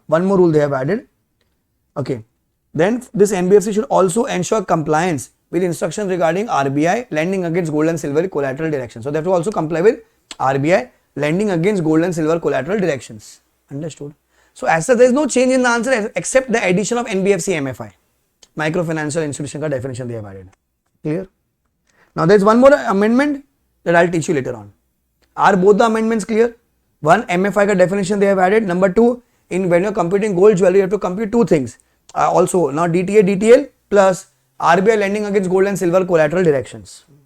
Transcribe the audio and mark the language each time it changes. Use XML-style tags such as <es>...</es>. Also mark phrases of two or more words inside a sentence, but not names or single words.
<en>One more rule they have added. Okay, then this NBFC should also ensure compliance with instructions regarding RBI lending against gold and silver collateral directions. So they have to also comply with RBI lending against gold and silver collateral directions. Understood? So as such, there is no change in the answer except the addition of NBFC MFI, microfinancial institution ka definition they have added. Clear? Now there is one more amendment that I will teach you later on. Are both the amendments clear? One, MFI ka definition they have added. Number two, in when you are computing gold jewelry, you have to compute two things. Also now DTA, DTL plus RBI lending against gold and silver collateral directions.</en>